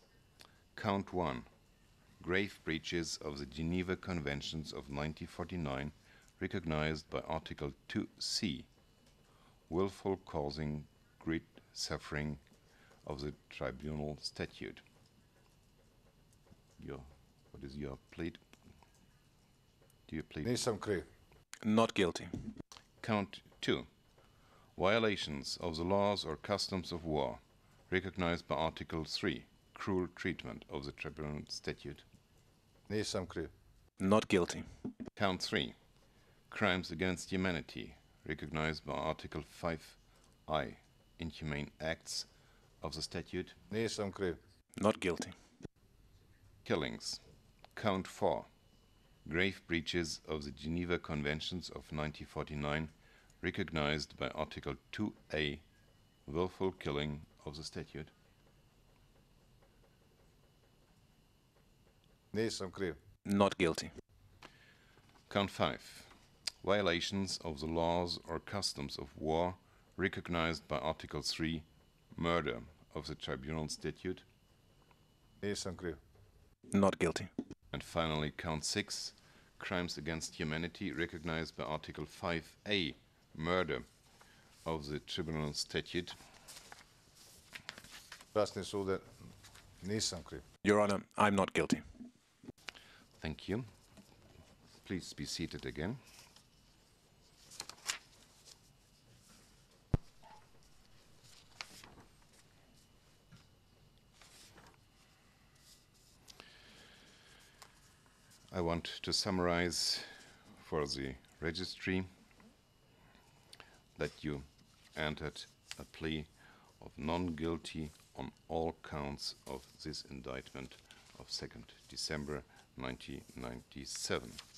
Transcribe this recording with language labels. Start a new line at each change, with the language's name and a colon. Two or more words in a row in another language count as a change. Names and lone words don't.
English: Count 1, grave breaches of the Geneva Conventions of 1949, recognized by Article 2C, willful causing great suffering of the tribunal statute. What is your plea? Do you plead?
Croatian: Nisam kriv.
English: Not guilty. Count 2. Violations of the laws or customs of war, recognized by Article 3, cruel treatment of the tribunal statute.
Croatian: Nisam kriv.
English: Not guilty. Count 3. Crimes against humanity, recognized by Article 5I, inhumane acts of the statute.
Croatian: Nisam kriv.
English: Not guilty. Killings. Count 4. Grave breaches of the Geneva Conventions of 1949, recognized by Article 2A, willful killing of the statute.
Croatian: Nisam kriv.
English: Not guilty. Count 5. Violations of the laws or customs of war, recognized by Article 3, murder of the tribunal statute.
Croatian: Nisam kriv.
English: Not guilty. And finally, count 6. Crimes against humanity, recognized by Article 5A, murder of the tribunal statute.
Croatian: Časni sude, nisam kriv.
English: Your Honor, I'm not guilty. Thank you. Please be seated again. I want to summarize for the registry that you entered a plea of non-guilty on all counts of this indictment of 2nd December 1997.